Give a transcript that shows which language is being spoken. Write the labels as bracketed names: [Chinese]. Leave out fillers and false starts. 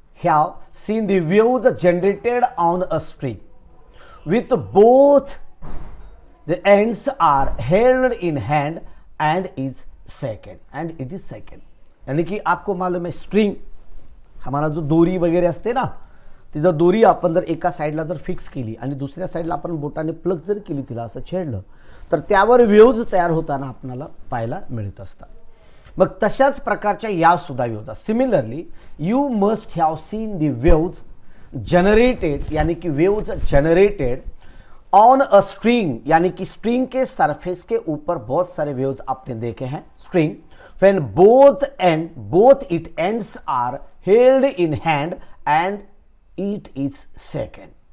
[English] have seen the waves generated on a string with both the ends are held in hand and it is second. [Hindi] यानी कि आपको मालूम [Marathi] आहे string हमारा जो दोरी वगैरे असते ना, ती जर दोरी आपण जर एका साईडला जर फिक्स केली आणि दुसऱ्या साईडला आपण बोटाने प्लग जर केली, तिला असं छेडलं तर त्यावर वेव्ज तयार होताना आपल्याला पाहायला मिळत असतात. मग तशाच प्रकारच्या या सुद्धा waves. [English] similarly you must have seen the waves generated, [Hindi] यानी कि [English] waves generated on a string, [Hindi] यानी कि स्ट्रिंग के सरफेस के ऊपर बहुत सारे वेव्स आपने देखे हैं. [English] String when both it ends are held in hand and it is second.